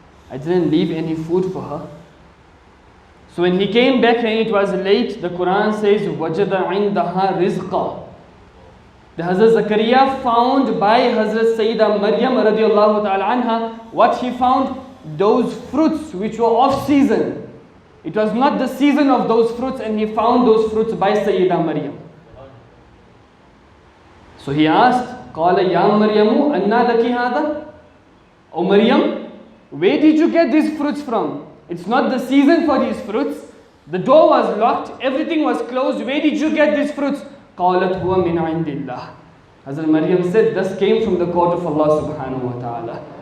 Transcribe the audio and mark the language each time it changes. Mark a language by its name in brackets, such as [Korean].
[English] I didn't leave any food for her. So when he came back and it was late, the Quran says, [Arabic] وَجَدَ عِنْدَهَا رِزْقًا. [English] The Hazrat Zakaria found by Hazrat Sayyidah Maryam radiallahu ta'ala anha, what he found? Those fruits which were off season. It was not the season of those fruits, and he found those fruits by Sayyidah Maryam. So he asked, [Arabic] قَالَ يَا مَرْيَمُ أَنَّا لَكِ هَذَا? [English] O Maryam, where did you get these fruits from? It's not the season for these fruits. The door was locked, everything was closed. Where did you get these fruits? [Arabic] قَالَتْ هُوَ مِنْ عِنْدِ اللَّهِ. [English] Hazrat Maryam said, this came from the court of Allah subhanahu wa ta'ala.